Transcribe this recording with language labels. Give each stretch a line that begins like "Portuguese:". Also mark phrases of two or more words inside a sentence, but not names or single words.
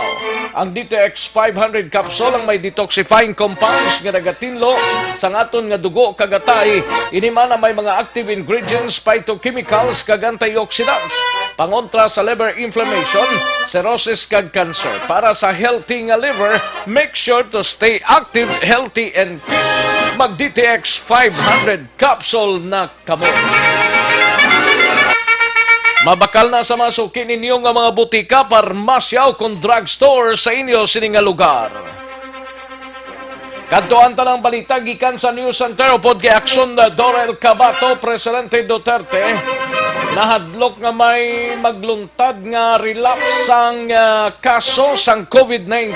Hiligaynon: Ang DTX 500 capsule ang may
English: detoxifying compounds
Hiligaynon: nga nagatinlo sa aton nga dugo kagatay. Inimana may mga
English: active ingredients,
Hiligaynon: phytochemicals kag antioxidants. Pangontra sa
English: liver inflammation,
Hiligaynon: cirrhosis kag cancer. Para sa healthy nga liver,
English: make sure to stay active, healthy and fit.
Hiligaynon: Mag-DTX 500 capsule na kamo. Mabakal na sa masuki ninyo nga mga butika, parmasya o kung drugstore sa inyo sining nga lugar. Kadtuan tanang balita gikan sa News Center upod kay aksyon na Dorel Cabato, Presidente Duterte, nahadlok nga may magluntad nga relapse sang kaso sang COVID-19.